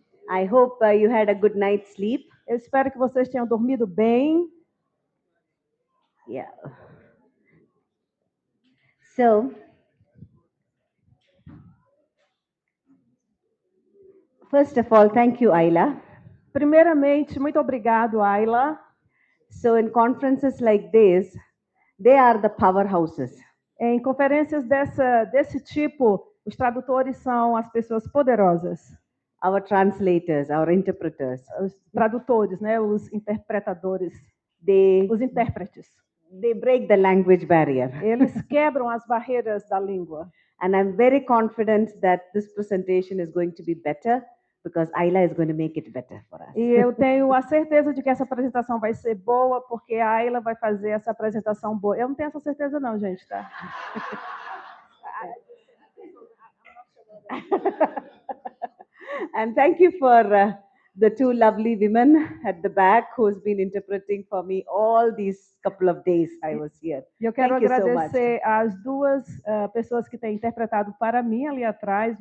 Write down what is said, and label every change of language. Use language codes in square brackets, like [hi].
[en] I hope you had a good night's sleep. [pt] Eu espero que vocês tenham dormido bem. [en] Yeah. So, first of all, thank you, Ayla. [pt] Primeiramente, muito obrigado, Ayla. [en] So, in conferences like this, they are the powerhouses. [pt] Em conferências desse tipo, os tradutores são as pessoas poderosas. [en] our translators, our interpreters. [pt] Os tradutores, né? Os interpretadores, [en] They [pt] os intérpretes. [en] break the language barrier. [pt] Eles quebram as barreiras da língua. [en] And I'm very confident that this presentation is going to be better because Ayla is going to make it better for us. [pt] E eu tenho a certeza de que essa apresentação vai ser boa, porque a Ayla vai fazer essa apresentação boa. Eu não tenho essa certeza não, gente, tá? [en] And thank you for the two lovely women at the back who's been interpreting for me all these couple of days I was here. [pt] E eu quero [en] Thank you so [pt] agradecer às duas pessoas que têm interpretado para mim ali atrás.